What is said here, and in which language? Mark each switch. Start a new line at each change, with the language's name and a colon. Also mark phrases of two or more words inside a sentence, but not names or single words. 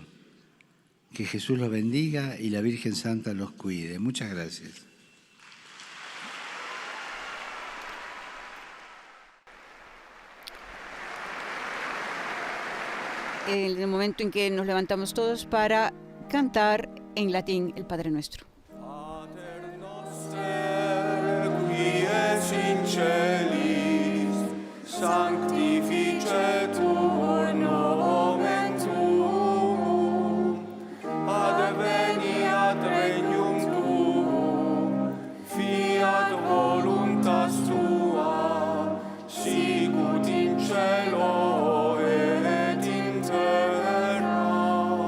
Spanish: Que Jesús los bendiga y la Virgen Santa los cuide. Muchas gracias. En el momento en que nos levantamos todos para cantar en latín el Padre Nuestro.
Latin: Pater noster, qui es in celis, sanctificetur nomen tuum, adveniat regnum tuum, fiat voluntas tua, sicut in cielo et in terra.